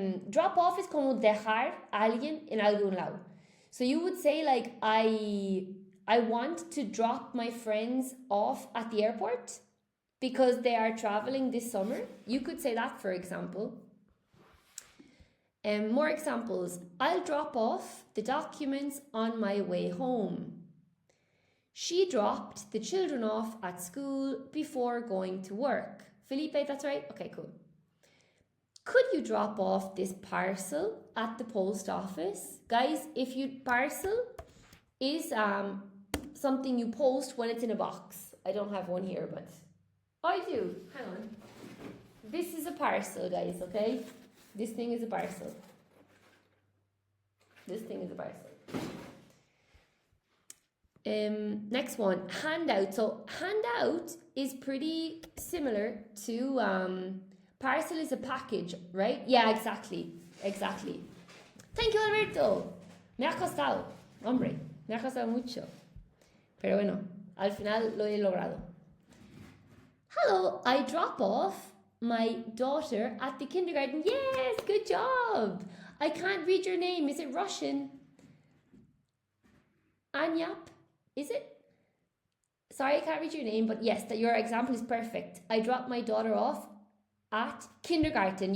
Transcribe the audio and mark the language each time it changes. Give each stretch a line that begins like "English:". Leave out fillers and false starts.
Spanish: Drop off is como dejar a alguien en algún lado.
English: So you would say like, I want to drop my friends off at the airport because they are traveling this summer. You could say that, for example. More examples. I'll drop off the documents on my way home. She dropped the children off at school before going to work. Felipe, that's right? Okay, cool. Could you drop off this parcel at the post office? Guys, parcel is something you post when it's in a box. I don't have one here, but I do. Hang on. This is a parcel, guys, okay? This thing is a parcel. This thing is a parcel. Next one, handout. So handout is pretty similar to parcel is a package, right? Yeah, exactly. Thank you, Alberto.
Spanish: Me ha costado, hombre, me ha costado mucho. Pero bueno, al final lo he logrado.
English: Hello, I drop off my daughter at the kindergarten. Yes, good job. I can't read your name. Is it Russian? Anyap? Is it? Sorry, I can't read your name, but yes, your example is perfect. I drop my daughter off at kindergarten.